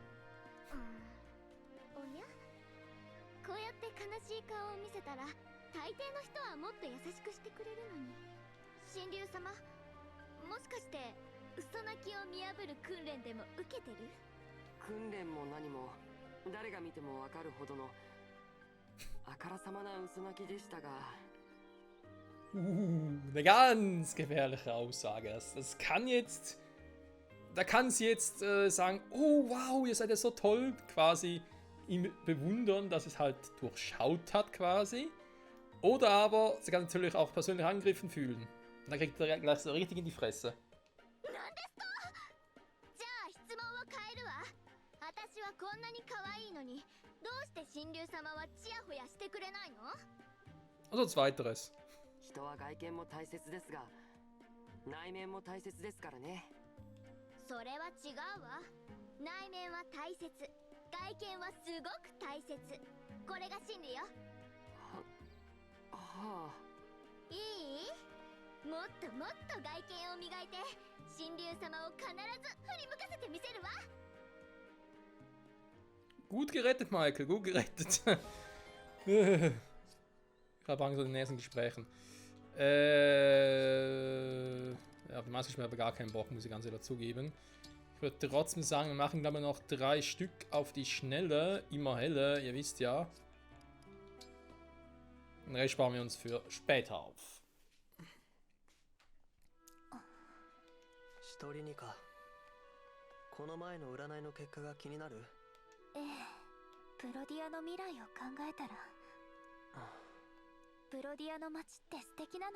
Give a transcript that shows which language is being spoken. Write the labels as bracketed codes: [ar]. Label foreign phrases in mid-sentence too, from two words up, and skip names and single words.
[ja] おにゃ、こうやって悲しい顔を見せたら大抵の人はもっと優しくしてくれるのに。神竜様、もしかして嘘泣きを見破る訓練でも受けてる？訓練も何も誰が見てもわかるほどのあからさまな嘘泣きでしたが。 [de] Eine ganz gefährliche Aussage. Das kann jetzt. Da kann sie jetzt sagen: Oh, wow, ihr seid ja so toll, quasi ihm bewundern, dass es halt durchschaut hat, quasi. Oder aber sie kann natürlich auch persönlich angegriffen fühlen. Und dann kriegt er gleich so richtig in die Fresse. [ja] なんですか？じゃあ質問を変えるわ。私はこんなに可愛いのに、どうして神竜様はチヤホヤしてくれないの？ [de] Also zweiteres. [ja] 人は外見も大切ですが、内面も大切ですからね。それは違うわ。内面は大切、外見はすごく大切。これが真理よ。はあ。いい？もっともっと外見を磨いて神竜様を必ず振り向かせてみせるわ。 [de] Gut gerettet, Michael, gut gerettet. Ich habe Angst vor den nächsten Gesprächen. Ja, auf die meisten Spiele habe ich gar keinen Bock, muss ich ganz ehrlich zugeben. Ich würde trotzdem sagen, wir machen glaube ich noch 3 Stück auf die Schnelle, immer helle, ihr wisst ja. Den Rest sparen wir uns für später auf. [ja] 一人にか。この前の占いの結果が気になる？ええ、プロディアの未来を考えたら、プロディアの街って素敵なのよ。